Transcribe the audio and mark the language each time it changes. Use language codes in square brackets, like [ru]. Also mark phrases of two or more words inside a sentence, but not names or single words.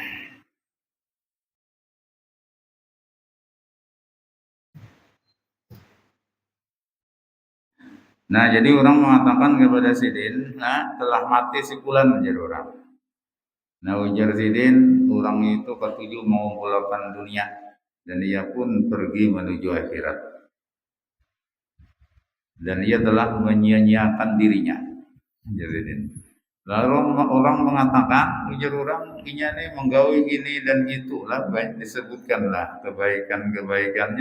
[id] Nah, jadi orang mengatakan kepada Sidin, nah, telah mati si Fulan, ujar orang. Nah, ujar Sidin, orang itu ketujuh mengumpulkan dunia dan ia pun pergi menuju akhirat. Dan ia telah menyia-nyiakan dirinya, ujar Sidin. Lalu orang mengatakan, ujar orang, ini menggaui ini dan itu lah, baik disebutkanlah kebaikan-kebaikannya.